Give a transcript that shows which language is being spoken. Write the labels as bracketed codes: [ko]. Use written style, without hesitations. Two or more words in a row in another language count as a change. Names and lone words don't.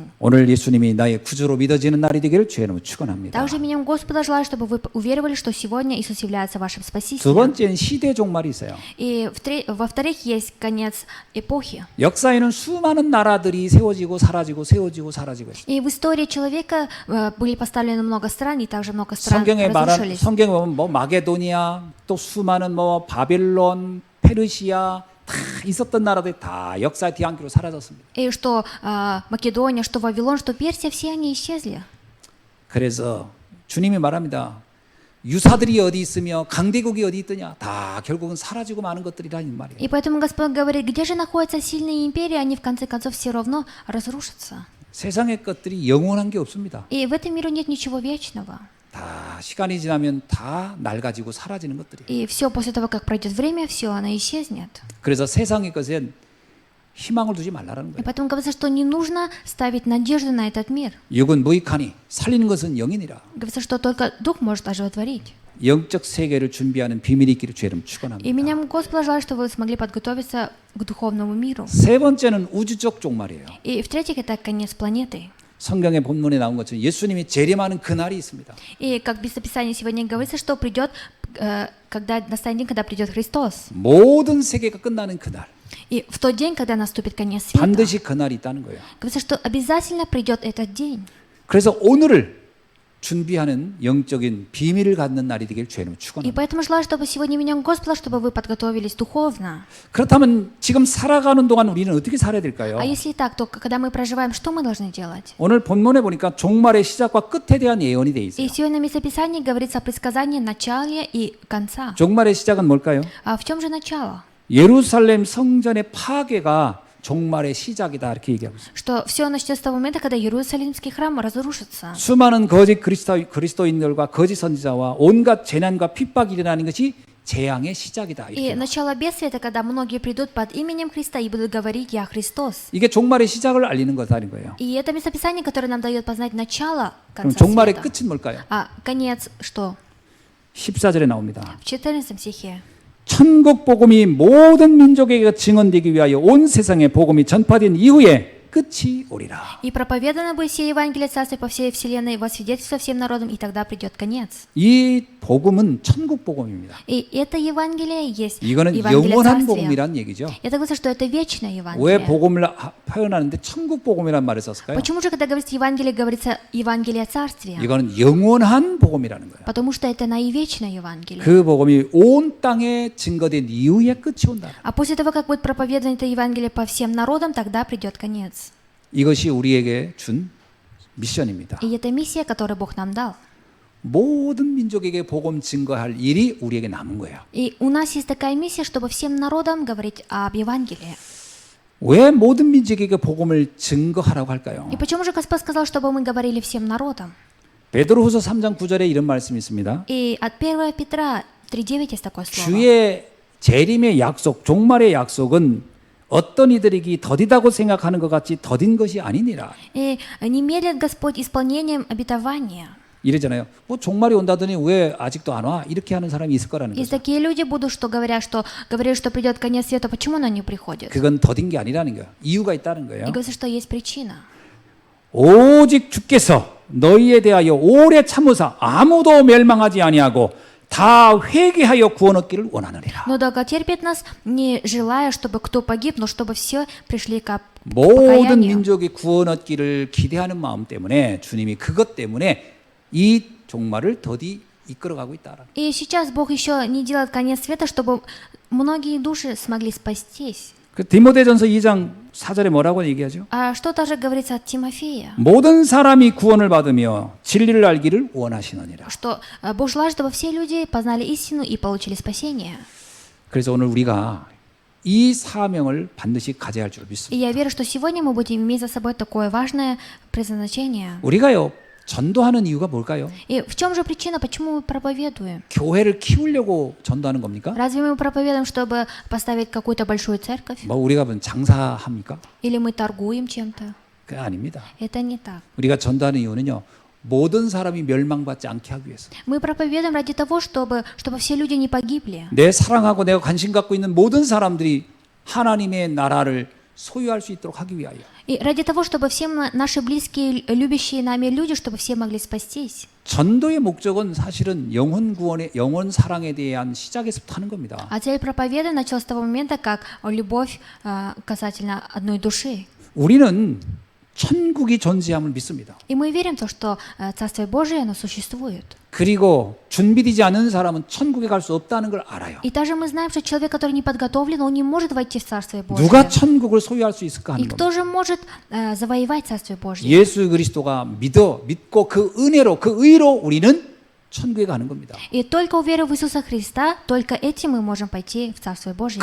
[ko] 오늘 예수님이 나의 구주로 믿어지는 날이 되기를 주의 이름으로 축원합니다. [ru] Также именем Господа желаю, чтобы вы уверовали, что сегодня Иисус является вашим [ko] 두 [ru] Спасителем. [ko] 번째는 시대 종말이 있어요. [ru] И во-вторых, есть конец эпохи. [ko] 역사에는 수많은 나라들이 세워지고 사라지고 세워지고 사라지고 있어요. [ru] И в истории человека были поставлены много стран, и также много стран [ko] 성경에 [ru] разрушились. [ko] 성경에 보면 뭐 마게도니아 또 수많은 뭐 바벨론, 페르시아 다 있었던 나라들이 다 역사의 뒤안기로 사라졌습니다. [ru] И что Македония, что Вавилон, что Персия, все они исчезли. [ko] 그래서 주님이 말합니다. 유사들이 어디 있으며 강대국이 어디 있더냐 다 결국은 사라지고 마는 것들이라는 말이에요. [ru] И поэтому Господь говорит, где же находятся сильные империи, они в конце концов все равно разрушатся. [ko] 세상의 것들이 영원한 게 없습니다. [ru] И в этом мире нет ничего вечного. [ko] 다 시간이 지나면 다 낡아지고 사라지는 것들이에요. [ru] И все после того, как пройдет время, все, оно исчезнет. [ko] 그래서 세상의 것엔 희망을 두지 말라는 [ru] И [ko] 거예요. [ru] поэтому говорится, что не нужно ставить надежду на этот мир. [ko] 육은 무익하니 살리는 것은 영이니라. [ru] Говорится, что только Дух может оживотворить. [ko] 영적 세계를 준비하는 비밀이 있기를 주의 이름 축원합니다. [ru] Именем Господа желаю, чтобы вы смогли подготовиться к духовному миру. [ko] 세 번째는 우주적 종말이에요. [ru] И в-третьих, это конец планеты. [ko] 성경의 본문에 나온 것처럼 예수님이 재림하는 그날이 있습니다. [ru] И как в Писании сегодня говорится, что придет, когда настанет день, когда придет Христос. [ko] 모든 세계가 끝나는 그날. [ru] И в тот день, когда наступит конец света, [ko] 반드시 그날이 있다는 거예요. [ru] говорится, что обязательно придет этот день. [ko] 그래서 오늘을 준비하는 영적인 비밀을 갖는 날이 되길 주의 이름으로 [ru] И [ko] 축원합니다. [ru] поэтому желаю, чтобы сегодня именем Господа, чтобы вы подготовились духовно. [ko] 그렇다면 지금 살아가는 동안 우리는 어떻게 살아야 될까요? [ru] А если так, то когда мы проживаем, что мы должны делать? [ko] 오늘 본문에 보니까 종말의 시작과 끝에 대한 예언이 돼 있어요. [ru] И сегодня в местописании говорится о предсказании начала и конца. [ko] 종말의 시작은 뭘까요? [ru] А в чем же начало? [ko] 예루살렘 성전의 파괴가 종말의 시작이다 이렇게 얘기하고 있어요. [ru] Что все начнется с того момента, когда Иерусалимский храм разрушится. [ko] 수많은 거짓 그리스도인들과 거짓 선지자와 온갖 재난과 핍박이 일어나는 것이 재앙의 시작이다. [ru] И [ko] 이렇게. [ru] начало бедствия это когда многие придут под именем Христа и будут говорить «Я Христос». [ko] 이게 종말의 시작을 알리는 거다는 거예요. [ru] И это местописание, которое нам дает познать начало [ko] 그럼 [ru] конца [ko] 종말의 [ru] света. [ko] 끝은 뭘까요? [ru] А конец что? [ko] 14절에 나옵니다. [ru] В 14 стихе. [ko] 천국 복음이 모든 민족에게 증언되기 위하여 온 세상에 복음이 전파된 이후에 끝이 오리라. [ru] «И проповедано будет сие Евангелие Царствия по всей вселенной, во свидетельство всем народам, и тогда придет конец». [ko] 이 복음은 천국 복음입니다. [ru] И это Евангелие есть [ko] 이거는 [ru] Евангелие [ko] 영원한 [ru] Царствия. [ko] 복음이란 얘기죠. [ru] Это говорится, что это вечное [ko] 왜 [ru] Евангелие. [ko] 복음을 표현하는데 천국 복음이란 말을 썼을까요? [ru] Почему же, когда говорится Евангелие, говорится Евангелие Царствия? [ko] 이거는 영원한 복음이라는 거예요. [ru] Потому что это на и вечное Евангелие. [ko] 그 복음이 온 땅에 증거된 이후에 끝이 온다. [ru] А после того, как будет проповедано это Евангелие по всем народам, тогда придет конец. [ko] 이것이 우리에게 준 미션입니다. [ru] И это миссия, которую Бог нам дал. [ko] 모든 민족에게 복음 증거할 일이 우리에게 남은 거예요. [ru] И у нас есть такая миссия, чтобы всем народам говорить об Евангелии. [ko] 왜 모든 민족에게 복음을 증거하라고 할까요? [ru] И почему же Господь сказал, чтобы мы говорили всем народам? [ko] 베드로후서 3장 9절에 이런 말씀이 있습니다. [ru] И от 1 Петра 3:9 есть такое слово. [ko] 주의 재림의 약속, 종말의 약속은 어떤 이들에게 더디다고 생각하는 것 같이 더딘 것이 아니니라. [ru] И не медлит Господь исполнением обетования. [ko] 이러잖아요. 뭐 종말이 온다더니 왜 아직도 안 와? 이렇게 하는 사람이 있을 거라는 [ru] Есть [ko] 거죠. [ru] такие люди будут, что говорят, что придет конец света, почему оно не приходит? [ko] 그건 더딘 게 아니라는 거예요. 이유가 있다는 거예요. [ru] И говорится, что есть причина. [ko] 오직 주께서 너희에 대하여 오래 참으사 아무도 멸망하지 아니하고 다 회개하여 구원 얻기를 원하느니라. [ru] Но долготерпит нас, не желая, чтобы кто погиб, но чтобы все пришли к [ko] 모든 [ru] покаянию. [ko] 민족이 구원 얻기를 기대하는 마음 때문에 주님이 그것 때문에 이 종말을 더디 이끌어가고 있다. [ru] И сейчас Бог еще не делает конец света, чтобы многие души смогли спастись. [ko] 그 디모데전서 2장 4절에 뭐라고 얘기하죠? [ru] А что также говорится от Тимофея? [ko] 모든 사람이 구원을 받으며 진리를 알기를 원하시느니라. [ru] Что Бог желает, чтобы все люди познали истину и получили спасение. [ko] 그래서 오늘 우리가 이 사명을 반드시 가져야 할 줄 [ru] И [ko] 믿습니다. [ru] я верю, что сегодня мы будем иметь за собой такое важное предназначение. [ko] 우리가요 전도하는 이유가 뭘까요? [ru] И в чем же причина, почему мы проповедуем? [ko] 교회를 키우려고 전도하는 겁니까? [ru] Разве мы проповедуем, чтобы поставить какую-то большую церковь? [ko] 뭐 우리가 무슨 장사합니까? [ru] Или мы торгуем чем-то? [ko] 그게 아닙니다. [ru] Это не так. [ko] 우리가 전도하는 이유는요 모든 사람이 멸망받지 않게 하기 위해서. [ru] Мы проповедуем ради того, чтобы все люди не погибли. [ko] 내 사랑하고 내가 관심 갖고 있는 모든 사람들이 하나님의 나라를 소유할 수 있도록 하기 위하여. [ru] И ради того, чтобы все наши близкие, любящие нами люди, чтобы все могли спастись. [ko] 전도의 목적은 사실은 영혼 구원의 영혼 사랑에 대한 시작에서부터 하는 겁니다. [ru] А цель проповеды началась с того момента, как любовь касательно одной души. [ko] 우리는 천국이 존재함을 믿습니다. [ru] И мы верим в то, что Царствие Божие, оно существует. [ko] 그리고 준비되지 않은 사람은 천국에 갈 수 없다는 걸 알아요. [ru] И также мы знаем, что человек, который не подготовлен, он не может войти в Царствие Божие. [ko] 누가 천국을 소유할 수 있을까 [ru] И [ko] 하는 [ru] кто [ko] 겁니다. [ru] же может завоевать Царствие Божие? [ko] 예수 그리스도가 믿고 그 은혜로 그 의로 우리는 천국에 가는 겁니다. [ru] И только уверив в Иисуса Христа, только этим мы можем пойти в Царствие Божие.